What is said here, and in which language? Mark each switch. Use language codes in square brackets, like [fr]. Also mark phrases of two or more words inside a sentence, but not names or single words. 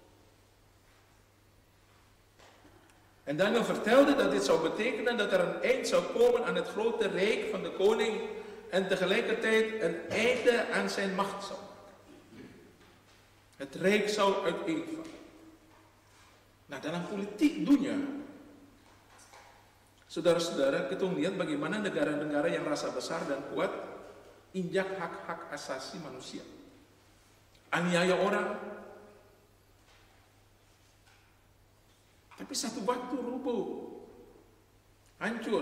[nl] En Daniel vertelde dat dit zou betekenen dat er een eind zou komen aan het grote rijk van de koning en tegelijkertijd een einde aan zijn macht zou maken. Het rijk zou uiteenvallen. [id] Nah, dalam politik dunia, saudara-saudara, kita lihat bagaimana negara-negara yang rasa besar dan kuat injak hak-hak asasi manusia, aniaya orang. Tapi satu waktu rubuh, hancur.